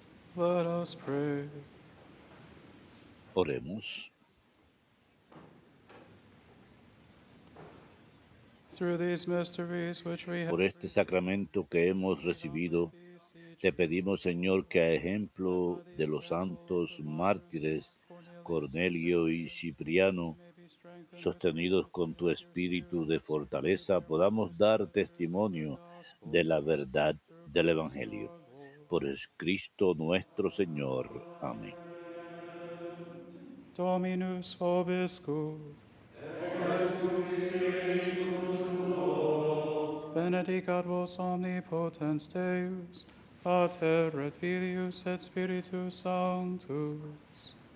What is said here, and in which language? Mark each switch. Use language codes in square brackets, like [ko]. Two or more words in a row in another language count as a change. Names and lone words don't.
[en] Let us pray. [es] Oremos. [en] Through these mysteries which we have [es] Por este sacramento que hemos recibido, te pedimos, Señor, que a ejemplo de los santos mártires Cornelio y Cipriano, sostenidos con tu espíritu de fortaleza, podamos dar testimonio de la verdad del Evangelio. Por Cristo nuestro Señor. Amén. [la] Dominus vobiscum. Benedicat vos omnipotens Deus, Pater et Filius et Spiritus Sanctus.